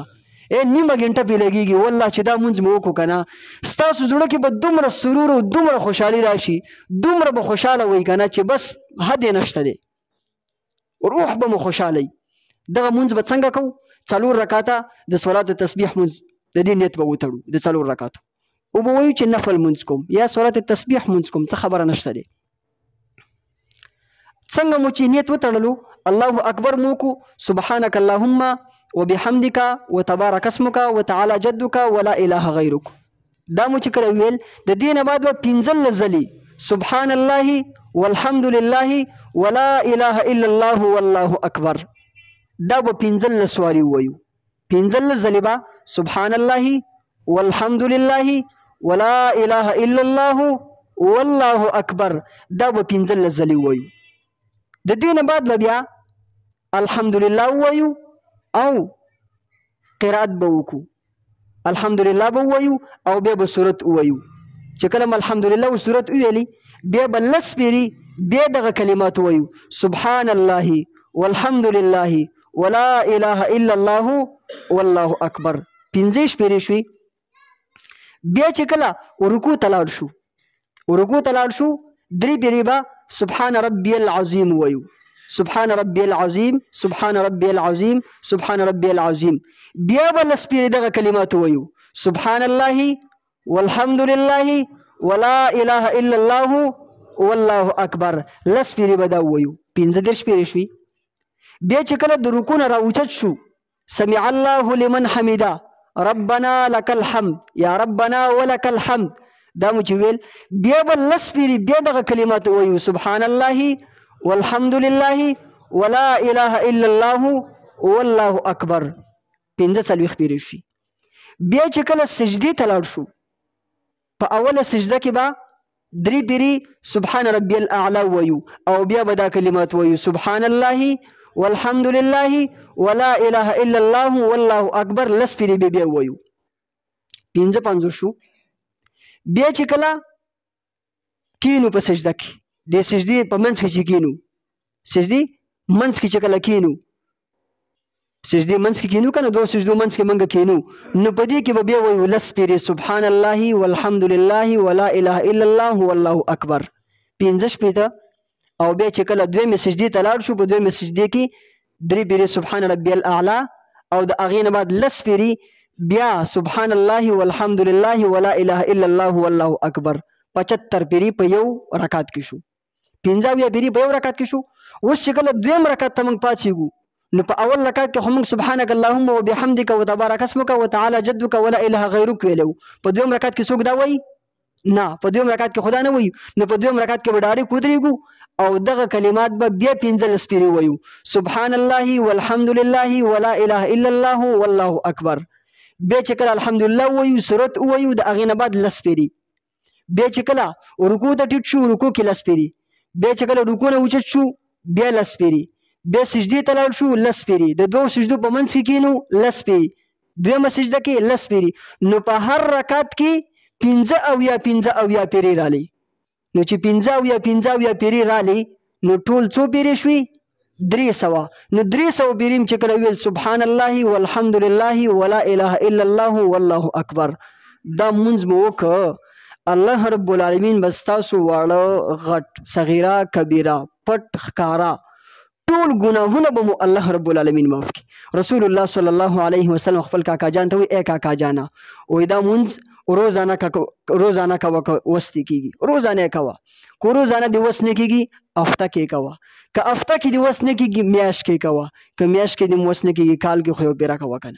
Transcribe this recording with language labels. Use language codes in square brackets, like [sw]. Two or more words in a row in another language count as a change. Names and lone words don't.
[ps] نیمه ګنټه پې لګېږي والله چې دا مونځ مې وکړو که نه ستاسو زړه کې به دومره سرور او دومره خوشحالي راشي، دومره به خوشحاله وئ که نه چې بس حد یې نشته دی، روح به مو خوشحاله وي. دغه مونځ به څنګه کوو؟ 4 رکعاته د صلات تسبیح مونځ د دې نیت به وتړو د 4 رکعاتو او به وایو چې نفل مونځ کوم یا صلات تسبیح مونځ کوم، څه خبره نشته دی. څنګه مو چې نیت وتړلو [ar] الله اکبر [ps] مو وکړو، [ar] سبحانک اللهم وبحمدک وتبارک اسمک وتعالى جدک ولا اله غیرک. [ps] دا مو چې کله ویل د دې نه بعد به 15 ځلې [ar] سبحان الله والحمد لله ولا اله الا الله والله اکبر. [ps] دا به 15 سواری وایو، 15 ځلې به [ar] سبحان الله والحمد لله ولا اله الا الله والله اکبر. [ps] دا به 15 ځلې وایو. د دې نه بعد به بیا الحمدلله وایو او قرات به وکړو، الحمدلله به وایو او بیا به سورت وایو. چې کله الحمدلله او سورت ویلي بیا به 10 پیري بیا دغه کلمات وایو [ar] سبحان الله والحمد لله ولا اله الا الله والله اکبر. [ps] 15 پیري شوي. بیا چې کله رکوع ته لاړ شو، رکوع ته لاړ شو 3 پیري به [ar] سبحان ربي العظیم [ps] وایو، [ar] سبحان ربي العظیم، سبحان ربي العظیم، سبحان ربي العظیم. [ps] بیا به 10 پیري دغه کلمات وایو [ar] سبحان الله والحمد لله ولا اله الا الله والله اکبر. [ps] 10 پیري به دا وایو. 15 پیري شوي. بیا چې کله د رکوع نه راوچت شو [ar] سمع الله لمن حمده ربنا لك الحمد یا ربنا ولك الحمد. [ps] دا مو چې ویل بیا به 10 پیري بیا دغه کلمات وایو [ar] سبحان الله والحمد لله ولا اله الا الله والله اکبر. [ps] 15 پیري شي. بیا چې کله سجدې ته لاړ شو په اوله سجده کې به 3 پیري [ar] سبحان ربي الاعلى [ps] وایو او بیا به دا کلمات وایو [ar] سبحان الله والحمد لله ولا اله الا الله والله اکبر. [ps] 10 پیري بیا وایو. 15 شو. بیا چې کله کینو په سجده کې د سجدې په منځ کې چې کینو، سجدې منځ کې چې کله کینو، سجدې منځ کې کینو که نه 2 سجدو منځ کې موږ کینو نو په دې کې به بیا وایو 10 پیري [ar] سبحان الله والحمد لله ولا اله الا الله والله اکبر. [ps] 15 شپېته. او بیا چې کله 2مې سجدې ته لاړ شو په 2مې سجدې کې 3 پیري [ar] سبحان ربي الاعلى [ps] او د هغې نه بعد 10 پیري بیا [ar] سبحان الله والحمد لله ولا اله الا الله والله اکبر. [ps] 75 پیري په یو رکعت کې شو. 15 پیري په یو رکعت کې شو. اوس چې کله 2م رکعت ته موږ پاڅېږو نو په اول رکعت کې خو موږ [ar] سبحانك اللهم وبحمدك وتبارك اسمك وتعالى جدك ولا اله غیرک [ps] ویلو. په 2م رکعت کې څوک دا وایي؟ نه، په 2م رکعت کې خدا نه وایي. نو په 2م رکعت کې به ډایرکټ ودرېږو او دغه کلمات به بیا 15 پیري وایو [ar] سبحان الله والحمد لله ولا اله الا الله والله اکبر. [ps] بیا چې کله الحمدلله وایو سورت وایو د هغې نه بعد 10 پیري. بیا چې کله رکوع ته ټیټ شو رکوع کې 10 پیري. بیا چې کله رکوع نه اوچت شو بیا 10 پیري. بیا سجدې ته لاړ شو 10 پیري. د 2 سجدو په منځ کې کینو 10 پیري. 2مه سجده کې 10 پیري. نو په هر رکعت کې 15 پیري رالی. نو چې 15 پیري رالی نو ټول څو پیري شوي؟ 300. نو 300 پیري چې کله ویل [ar] سبحان الله والحمد لله ولا اله الا الله والله اکبر. [ps] دا مونځ مو وکړه [ar] الله رب العالمین [ps] به ستاسو واړه غټ صغیره کبیره پټ ښکاره ټول ګناهونه به مو [ar] الله رب العالمین [ps] معاف کړي. [ar] رسول الله صلی الله علیه وسلم [ps] خپل کاکا جان ته وایي ای کاکا جانه وایي دا مونځ روزانه کوه که وس دې کېږي روزانه یې کوه، که روزانه دې وس نه کېږي هفته کې کوه، که هفته کې دې وس نه کېږي میاشت کې کوه، که میاشت کې دې وس نه کېږي کال کې خو یو پیره کوه که نه.